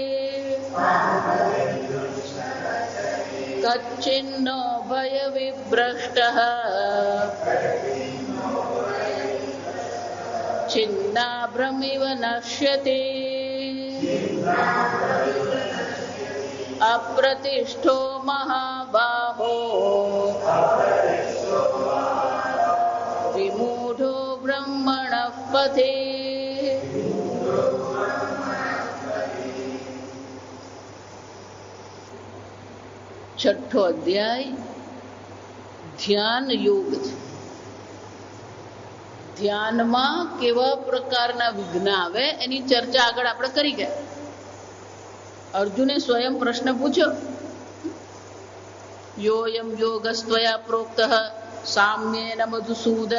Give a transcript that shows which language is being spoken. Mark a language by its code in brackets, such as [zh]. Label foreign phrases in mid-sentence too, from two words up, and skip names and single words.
[sa] कच्चिन्नो भयविभ्रष्टः छिन्नाभ्रमिव नश्यति अप्रतिष्ठो महाबाहो विमूढो ब्रह्मणः पथि। [gu] છઠો અધ્યાય ધ્યાન યોગ છે. ધ્યાનમાં કેવા પ્રકારના વિઘ્ન આવે એની ચર્ચા આગળ આપણે કરી ગયા. અર્જુને સ્વયં પ્રશ્ન પૂછ્યો, [sa] યોયમ યોગસ્ત્વયા પ્રોક્તઃ સામ્યેન મધુસૂદન.